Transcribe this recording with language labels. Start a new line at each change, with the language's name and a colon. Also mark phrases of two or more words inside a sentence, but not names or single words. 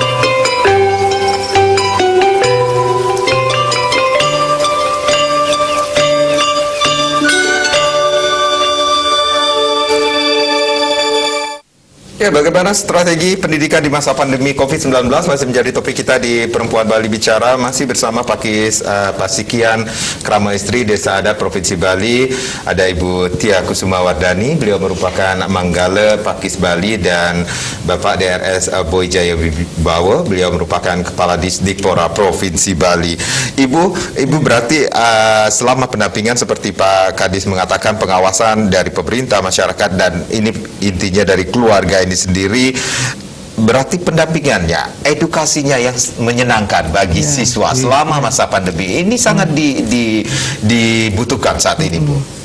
Indonesian: Ya, bagaimana strategi pendidikan di masa pandemi COVID-19 masih menjadi topik kita di Perempuan Bali Bicara. Masih bersama Pak Sikian Krama Istri Desa Adat Provinsi Bali. Ada Ibu Tia Kusuma Wardani, beliau merupakan Manggala Pakis Bali, dan Bapak DRS Boy Jaya Wibawa, beliau merupakan Kepala Disdikpora Provinsi Bali. Ibu berarti selama pendampingan seperti Pak Kadis mengatakan, pengawasan dari pemerintah, masyarakat, dan ini intinya dari keluarga ini sendiri, berarti pendampingannya, edukasinya yang menyenangkan bagi siswa selama masa pandemi ini sangat dibutuhkan saat ini, Bu.